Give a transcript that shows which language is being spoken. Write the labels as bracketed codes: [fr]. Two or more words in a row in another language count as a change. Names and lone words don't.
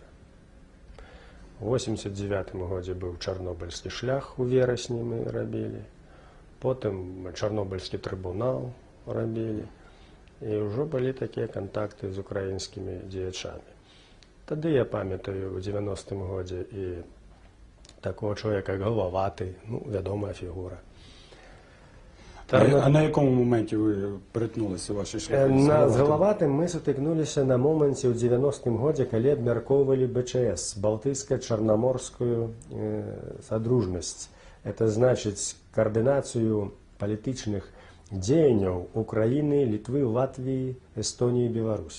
[be] У 89 годзе быў чарнобыльскі шлях, у верасні мы рабілі, потым чарнобыльскі трыбунал рабілі, і ўжо былі такія кантакты з украінскімі дзеячамі. Тады я памятаю ў 90-м годзе і такого чалавека, як Галаваты, ну, вядомая фігура. [uk] А на якому моменті ви перетнулися ваші шляхи? [be] З Галаватым мы сутыкнуліся на моменце ў 90-м годзе, калі абмяркоўвалі БЧС, Балтыйска-Чарнаморскую содружнасць. Это значыць координацию политичных дзеянняў Украіны, Літвы, Латвіі, Эстоніі, Беларусі.